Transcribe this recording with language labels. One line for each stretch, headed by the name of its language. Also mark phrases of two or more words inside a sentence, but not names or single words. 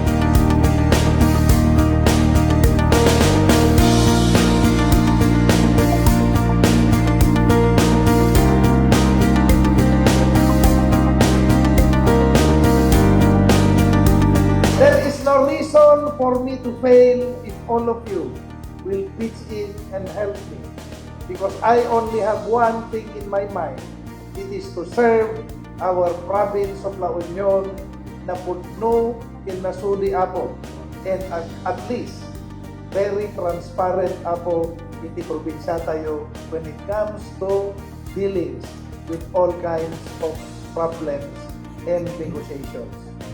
English: There is no reason for me to fail if all of you will pitch in and help me. Because I only have one thing in my mind. It is to serve our province of La Union
Iloko: na pudno kinasuli apo.
English: And at least, very transparent
Iloko: apo iti probinsya tayo
English: when it comes to dealings with all kinds of problems and negotiations.